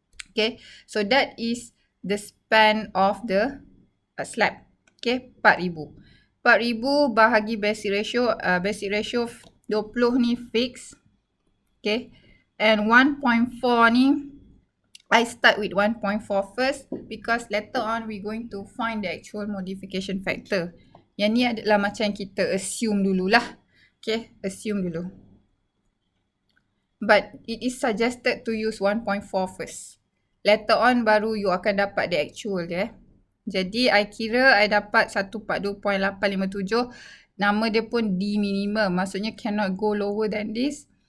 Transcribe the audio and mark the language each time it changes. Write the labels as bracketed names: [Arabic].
[English] Okay, so that is the span of the slab. Okay, 4000. [Malay] 4000 bahagi basic ratio 20 ni fix. Okay. [English] And 1.4 ni, I start with 1.4 first because later on we going to find the actual modification factor. [Malay] Yang ni adalah macam kita assume dululah. Okay, assume dulu. [English] But it is suggested to use 1.4 first. Later on baru you [Malay] akan dapat [English] the actual dia. [Malay] Jadi I kira I dapat 142.857. Nama dia pun D minimum. Maksudnya [English] cannot go lower than this.